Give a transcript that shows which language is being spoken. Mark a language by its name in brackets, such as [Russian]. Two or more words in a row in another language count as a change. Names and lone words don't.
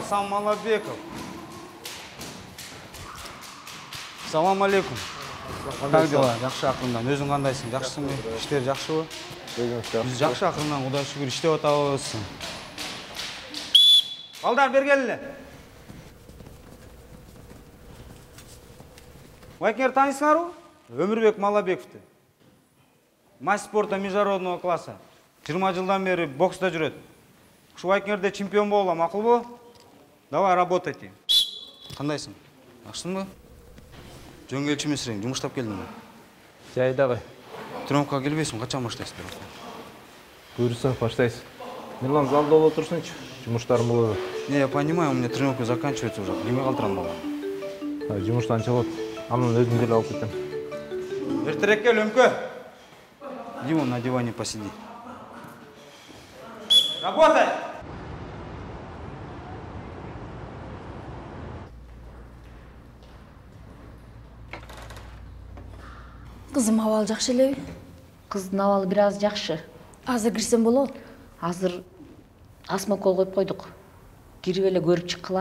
[Kyrgyz] Сам Малабеков. Салам алейкум. [Russian] Как дела? [Kyrgyz] Жакшы акырындан. Өзүң кандайсың? Жакшысыңбы? Иштер жакшыбы? Биз жакшы акырындан, Кудай шүгүр иштеп атабыз. Балдар бергел эле. Байкеңер таанисыңарбы? Өмүрбек Малабековду. [Russian] Мастер спорта международного класса. [Kyrgyz] 20 жылдан бери бокста жүрөт. Ушу байкеңерде чемпион болом, макулбу? [Russian] Давай работайте. [Kyrgyz] Кандайсың? Жакшысыңбы? Жөн келчү эмесиң, жумуштап келдиңби? Жайдагы. Тренировкага келбейсиң, качан баштайсыңдар? Буйрса, баштайсыз. Милан залда боло турсунчу, жумуштарым болот. [Russian] Не, я понимаю, у меня тренировка заканчивается уже. [Kyrgyz] Неме калтырам бала? Жумуштан чыгып, анан өзүм деле алып кетем. Эртерээк кел, өмкө. [Russian] Иди вон на диване посиди. Работай! [Kyrgyz] Кызым абалы жакшы элеби? Кыздын абалы бир аз жакшы. Азыр кирсем болобу? Азыр осмотр коюп койдук. Кирип эле көрүп чыккыла.